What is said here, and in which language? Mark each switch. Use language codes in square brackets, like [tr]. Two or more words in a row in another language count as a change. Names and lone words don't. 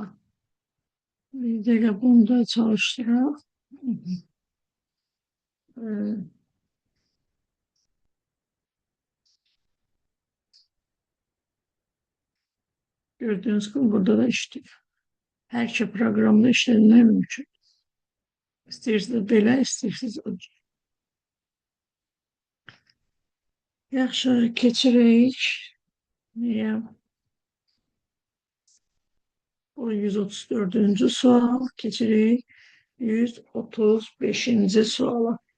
[tr] Bir de bunu da çalıştırarak gördüğünüz gibi burada da işliyor. Her şey programda işlenir mümkün. [az] İstəyirsiniz belə, istəyirsiniz o cür. Yaxşı, keçirik. Niyə? O 134-cü sual, keçirik 135-ci suala.